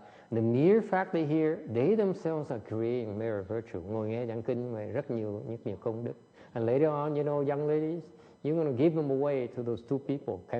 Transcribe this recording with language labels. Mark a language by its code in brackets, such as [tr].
[en] The mere fact they hear, they themselves are creating mirror virtue. [vi] Ngồi nghe giảng kinh mà rất nhiều công đức. [en] And later on, you know, young ladies, you're going to give them away to those two people.